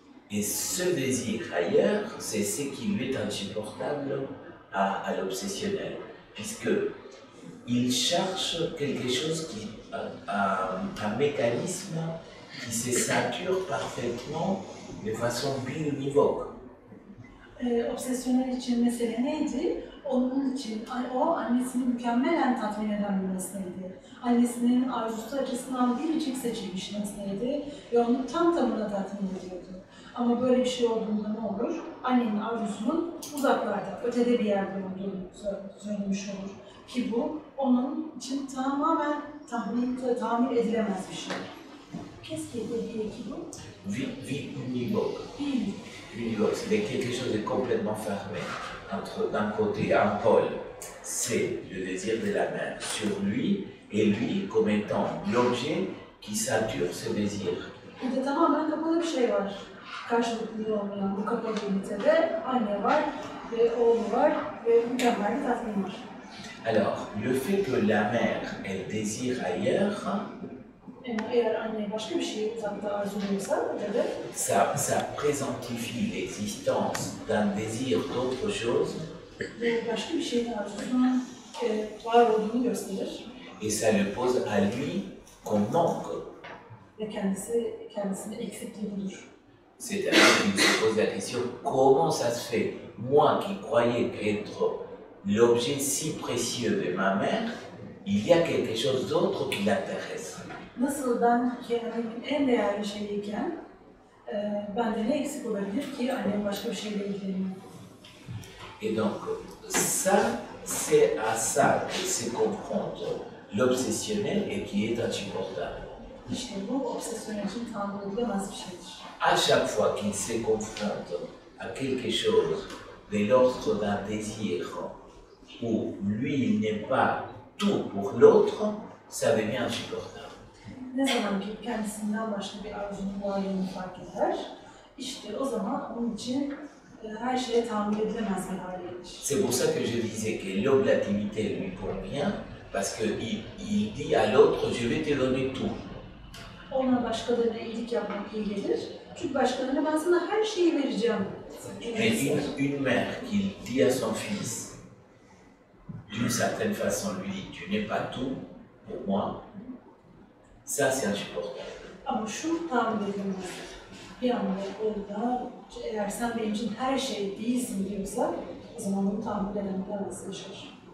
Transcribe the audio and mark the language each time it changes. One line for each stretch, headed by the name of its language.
French: Et ce désir ailleurs, c'est ce qui lui est insupportable à l'obsessionnel, puisqu'il cherche quelque chose qui un mécanisme qui se sature parfaitement de façon bionivoque.
Turkish: Obsesyonel için mesele neydi? Onun için o annesini mükemmelen tatmin eden bir nesneydi. Annesinin arzusu açısından biricik seçilmiş nesneydi ve onu tam tamına tatmin ediyordu. Ama böyle bir şey olduğunda ne olur? Annenin arzusunun uzaklarda, ötede bir yerde olduğunu söylemiş olur. Ki bu onun için tamamen tahammül edilemez bir şey.
French: Qu'est-ce qui est lié qui vous? Vie univoque. Univoque, c'est quelque chose de complètement fermé. Entre d'un côté un pôle, c'est le désir de la mère sur lui, et lui comme étant l'objet qui sature ce désir.
Turkish: Burada tamamen kapalı bir şey var. Karşılıklı olmayan bu kapalı ünitede anne var ve oğlu var ve mükemmel bir tatmin var.
French: Alors, le fait que la mère, elle désire ailleurs,
Turkish: Eğer anne başka bir şeyi uzakta arzuluyorsa, ötede,
French: ça présentifie l'existence d'un désir d'autre chose
Turkish: ve başka bir şeyin arzusunun var olduğunu gösterir.
French: et ça le pose à lui comme manque.
Turkish: Ve kendisine eksikliği budur.
French: C'est-à-dire qu'il se pose la question, comment ça se fait, moi qui croyais qu'être l'objet si précieux de ma mère, il y a quelque chose d'autre qui l'intéresse.
Turkish: Nasıl ben kendimin en değerli şeyiyken, bende ne eksik olabilir ki annem başka bir şeyle ilgileniyor?
French: Et donc, ça, c'est à ça que se confronte l'obsessionnel et qui est insupportable.
Turkish: İşte bu obsesyon için tahammül edilemez bir şeydir.
French: À chaque fois qu'il se confronte à quelque chose de l'ordre d'un désir où lui il n'est pas tout pour l'autre, ça devient insupportable.
Turkish: Ne zaman ki kendisinden başka bir arzunun varlığını fark eder, işte o zaman onun için her şeye tahammül edilemez bir hale gelir.
French: C'est pour ça que je disais que l'oblativité lui convient, parce qu'il dit à l'autre, je vais te donner tout.
Turkish: Ona başkalarına iyilik yapmak iyi gelir. Çünkü başkalarına ben sana her şeyi vereceğim.
French: Mais une mère qui dit à son fils, d'une certaine façon, lui dit, tu n'es pas tout pour moi, ça c'est insupportable.
Turkish: Ama şu tahammül edilemez. Bir anda orada, eğer sen benim için her şey değilsin diyorsa, o zaman bunu tahammül edemez yaşar.